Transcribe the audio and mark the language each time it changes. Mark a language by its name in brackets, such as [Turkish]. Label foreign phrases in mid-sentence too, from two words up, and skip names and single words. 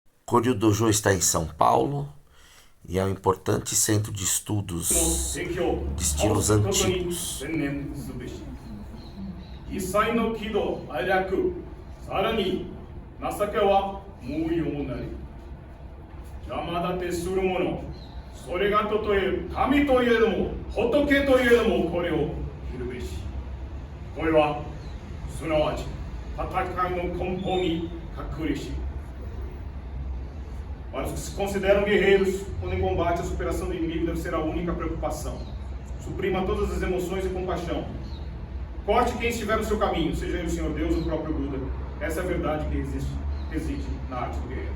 [Portuguese] Koryu Dojo está em São Paulo e é um importante centro de estudos de estilos antigos. [Japanese] 実際の喜怒哀楽、さらに情けは無用なり。邪魔立てする者、それがととえ神といえども仏といえどもこれを知るべし。これはすなわち戦いの根本に隠れし。 [Portuguese] Para os que se consideram guerreiros, quando em combate a superação do inimigo deve ser a única preocupação. Suprima todas as emoções e compaixão. Corte quem estiver no seu caminho, seja ele o Senhor Deus ou o próprio Buda. Essa é a verdade que reside na arte do guerreiro.